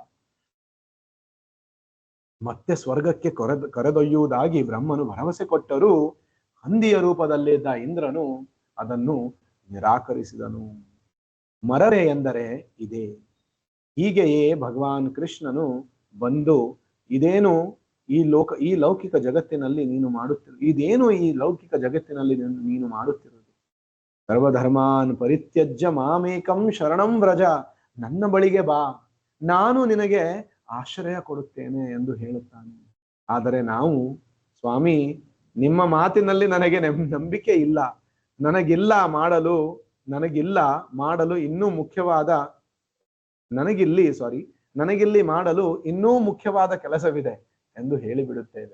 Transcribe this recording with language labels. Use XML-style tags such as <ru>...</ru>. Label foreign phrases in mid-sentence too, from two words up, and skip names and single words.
<kn>ಮತ್ತೆ ಸ್ವರ್ಗಕ್ಕೆ ಕರೆದೊಯ್ಯುವುದಾಗಿ ಬ್ರಹ್ಮನು ಭರವಸೆ ಕೊಟ್ಟರೂ ಹಂದಿಯ ರೂಪದಲ್ಲಿದ್ದ ಇಂದ್ರನು ಅದನ್ನು ನಿರಾಕರಿಸಿದನು. ಮರರೆ ಎಂದರೆ ಇದೇ. ಹೀಗೆಯೇ ಭಗವಾನ್ ಕೃಷ್ಣನು ಬಂದು ಇದೇನು ಈ ಲೌಕಿಕ ಜಗತ್ತಿನಲ್ಲಿ ನೀನು ಮಾಡುತ್ತಿರುವುದು?</kn> <sa>ಸರ್ವಧರ್ಮಾನ್ ಪರಿತ್ಯಜ್ಯ ಮಾಮೇಕಂ ಶರಣಂ ವ್ರಜ.</sa> <kn>ನನ್ನ ಬಳಿಗೆ ಬಾ, ನಾನು ನಿನಗೆ ಆಶ್ರಯ ಕೊಡುತ್ತೇನೆ ಎಂದು ಹೇಳುತ್ತಾನೆ. ಆದರೆ ನಾವು, ಸ್ವಾಮಿ, ನಿಮ್ಮ ಮಾತಿನಲ್ಲಿ ನನಗೆ ನಂಬಿಕೆ ಇಲ್ಲ, ನನಗಿಲ್ಲ ಮಾಡಲು ಇನ್ನೂ ಮುಖ್ಯವಾದ ಕೆಲಸವಿದೆ ಎಂದು ಹೇಳಿಬಿಡುತ್ತೇವೆ.</kn>